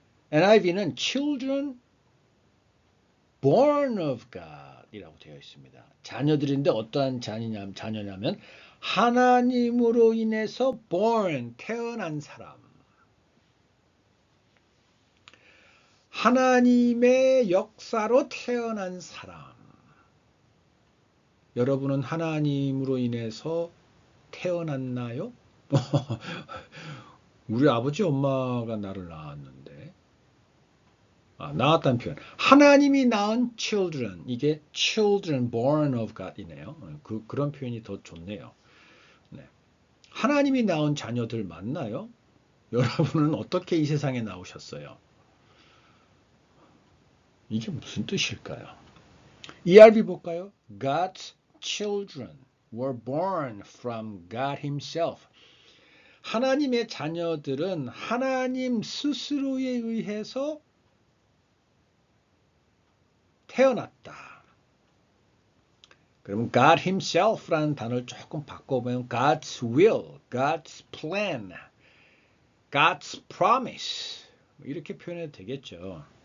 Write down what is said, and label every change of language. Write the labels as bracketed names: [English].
[Korean] NIV는 [English] children born of God [Korean] 이라고 되어 있습니다. 자녀들인데 어떠한 자녀냐면 하나님으로 인해서 born, 태어난 사람. 하나님의 역사로 태어난 사람. 여러분은 하나님으로 인해서 태어났나요? 우리 아버지 엄마가 나를 낳았는데 낳았다는 표현. 하나님이 낳은 children. 이게 [English] children born of God [Korean] 이네요. 그런 표현이 더 좋네요. 네. 하나님이 낳은 자녀들 맞나요? 여러분은 어떻게 이 세상에 나오셨어요? 이게 무슨 뜻일까요? ERV 볼까요? [English] God's children were born from God himself. [Korean] 하나님의 자녀들은 하나님 스스로에 의해서 태어났다. 그러면 God himself라는 단어를 조금 바꿔보면 [English] God's will, God's plan, God's promise [Korean] 이렇게 표현해도 되겠죠.